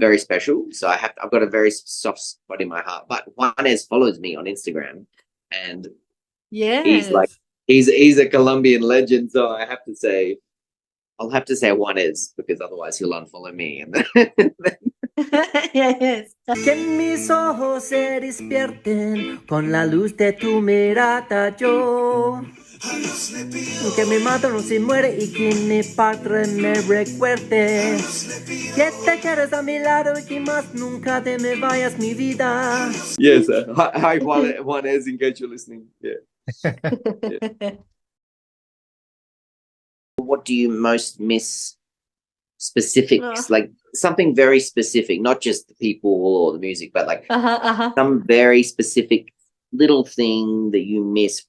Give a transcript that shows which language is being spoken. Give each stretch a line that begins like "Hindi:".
English: very special. So I've got a very soft spot in my heart. But Juanes follows me on Instagram, and Yes. he's like he's a Colombian legend. So I'll have to say Juanes because otherwise he'll unfollow me. And Yes.
Spanish: Que mis ojos se despierten con la luz de tu mirada yo. Que mi madre no se muere y que mi padre me recuerde. Que te quedes a mi lado y que más nunca te me vayas mi vida.
English: yes, hi Juanes, in case you're listening. Yeah. What do you most miss? Specifics, like something very specific, not just the people or the music, but like some very specific little thing that you miss.